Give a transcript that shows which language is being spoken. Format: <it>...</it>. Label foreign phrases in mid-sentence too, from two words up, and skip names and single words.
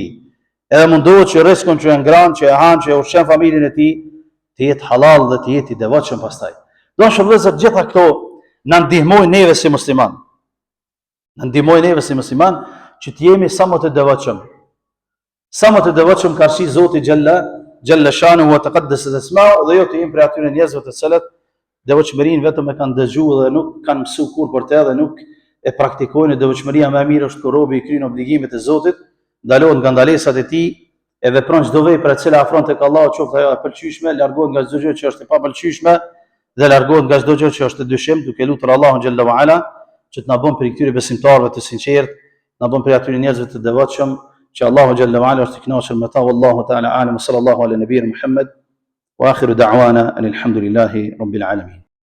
<sq>Edhe mundohet që rrezikun që e ngran, që e han, që e ushqen familjen e tij, të jetë halal dhe të jetë i devotshëm pastaj. Dashur vëllezër, gjitha këto na ndihmojnë neve si musliman. Na ndihmojnë neve si musliman që të jemi sa më të devotshëm. Sa më të devotshëm ka shi Zoti</sq> <ar>جل شأنه وتقدست أسماؤه,</ar> <sq>dhe jo të jemi për atyre njerëzve të cilët devotshmërinë vetëm e kanë dëgjuar dhe nuk kanë mësuar kur për të dhe nuk e praktikojnë. Devotshmëria më e mirë është kur robi i kryen obligimet e Zotit, ndalohet nga ndalesat e tij, e vepron çdo vepër e cila afron tek Allahu, qoftë ajo e pëlqyeshme, largohet nga çdo gjë që është e papëlqyeshme dhe largohet nga çdo gjë që është e dyshim, duke lutur Allahun</sq> <ar>جل وعلا</ar> <sq>që të na bën për këtyre besimtarëve të sinqertë, na bën për atyre njerëzve të devotshëm që Allahu</sq> <ar>جل وعلا</ar> <sq>është i kënaqur me ta.</sq> <ar>والله تعالى أعلم، صلى الله على نبينا محمد وآخر دعوانا الحمد لله رب العالمين.</ar>